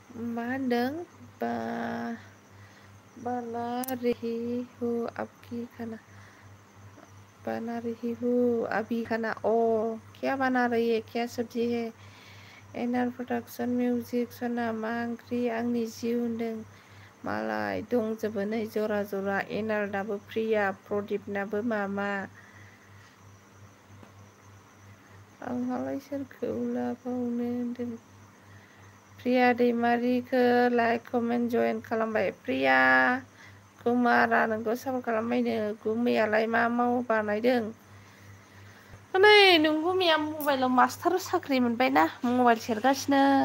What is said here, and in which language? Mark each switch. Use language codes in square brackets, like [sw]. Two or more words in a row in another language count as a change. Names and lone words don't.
[brx] मा होनदों [hi] बना रही हूँ आपकी खाना बना रही हूँ अभी खाना ओ क्या बना रही है क्या सब्जी है [brx] एनआर प्रडाक्सन मिउजिक सना मा ओंख्रि आंनि जिउ होनदों मालाय दंजोबो नै जरा जरा एनआरनाबो प्रिया प्रदीपनाबो मामा आंहालाय सोरखौ लाबावनो होनदों प्रिया दैमारिखौ [en] like comment [brx] जइन खालामबाय प्रिया गुमारा नोंखौ सापर्ट खालामबायनो गुमैयालाय मा बानायदों नै नों गुमैया मबाइलाव मास्टार साख्रि मोनबायना मबाइल सेरगासिनो